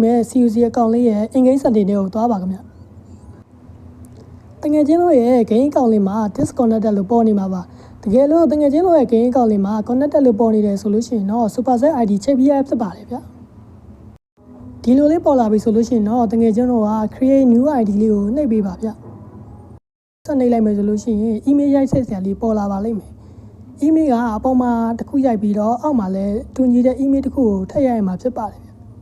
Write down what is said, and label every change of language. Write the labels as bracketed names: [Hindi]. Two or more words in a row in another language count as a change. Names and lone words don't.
[Burmese] မဲ့ COC အကောင့်လေးရဲ့ [English] engage setting [Burmese] တွေကိုသွားပါခင်ဗျ။တကယ်ချင်းတို့ရဲ့ game အကောင့်လေးမှာ disconnected လို့ပေါ်နေမှာပါ။တကယ်လို့တကယ်ချင်းတို့ရဲ့ game အကောင့်လေးမှာ connected လို့ပေါ်နေတယ်ဆိုလို့ရှိရင်တော့ Superset ID ချိန်ပြီးရဖြစ်ပါတယ်ဗျ။ဒီလိုလေးပေါ်လာပြီဆိုလို့ရှိရင်တော့တကယ်ချင်းတို့က [English] create new ID [Burmese] လေးကိုနှိပ်ပေးပါဗျ။ဆက်နေလိုက်မယ်ဆိုလို့ရှိရင် email ရိုက်ဆက်စရာလေးပေါ်လာပါလိမ့်မယ်။ email ကအပေါ်မှာတစ်ခုရိုက်ပြီးတော့အောက်မှာလည်းတူညီတဲ့ email တစ်ခုကိုထည့်ရရမှာဖြစ်ပါတယ်ဗျ